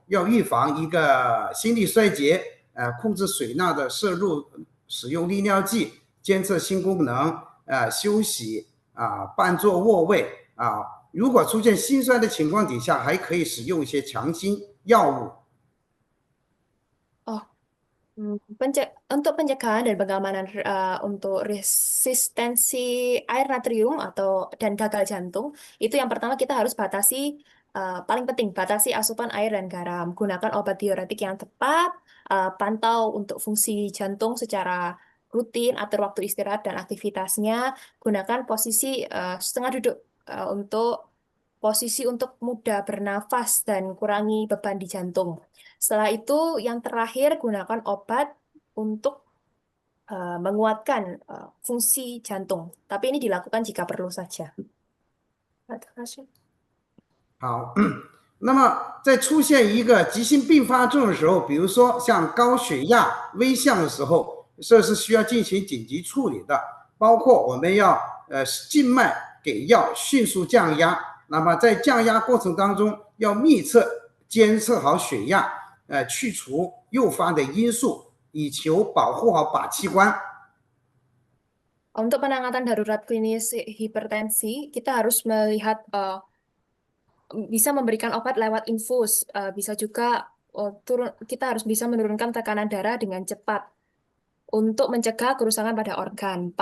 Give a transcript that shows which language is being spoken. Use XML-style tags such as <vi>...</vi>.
<zh>要预防一个心力衰竭，控制水钠的摄入，使用利尿剂，监测心功能，休息伴坐卧位如果出现心衰的情况底下，还可以使用一些强心药物。</zh> <id>Oh, untuk pencegahan dan pengamanan untuk resistensi air natrium dan gagal jantung, itu yang pertama kita harus batasi, paling penting batasi asupan air dan garam. Gunakan obat diuretik yang tepat, pantau untuk fungsi jantung secara rutin, atur waktu istirahat dan aktivitasnya. Gunakan posisi setengah duduk untuk posisi untuk mudah bernafas dan kurangi beban di jantung. Setelah itu, yang terakhir, gunakan obat untuk menguatkan fungsi jantung. Tapi ini dilakukan jika perlu saja.</id> <zh>好，那么在出现一个急性并发症的时候，比如说像高血压、危象的时候，这是需要进行紧急处理的，包括我们要静脉给药，迅速降压。那么在降压过程当中，要密测监测好血压，去除诱发的因素，以求保护好靶器官。</zh> <id>Untuk penanganan darurat klinis hipertensi, kita harus melihat bisa memberikan obat lewat infus, bisa juga kita harus bisa menurunkan tekanan darah dengan cepat untuk mencegah kerusakan pada organ.</id>